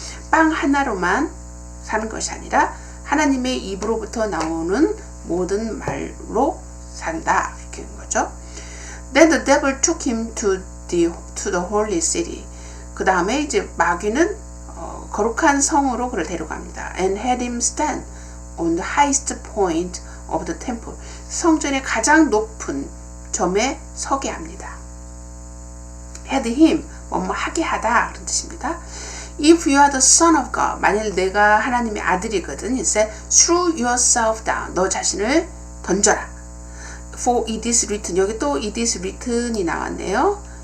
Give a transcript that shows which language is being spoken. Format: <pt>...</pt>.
<ko>빵 하나로만 사는 것이 아니라 하나님의 입으로부터 나오는 모든 말로 산다. 이렇게 하는 거죠.</ko> <en>Then the devil took him to the holy city.</en> <ko>그 다음에 이제 마귀는 거룩한 성으로 그를 데려갑니다.</ko> <en>And had him stand on the highest point of the temple.</en> <ko>성전의 가장 높은 점에 서게 합니다. had him, 뭐뭐 하게 하다 그런 뜻입니다.</ko> <en>If you are the son of God,</en> <ko>만일 내가 하나님의 아들이거든,</ko> <en>he said, throw yourself down,</en> <ko>너 자신을 던져라.</ko> <en>For it is written,</en> <ko>여기 또</ko> <en>it is written이</en> <ko>나왔네요.</ko>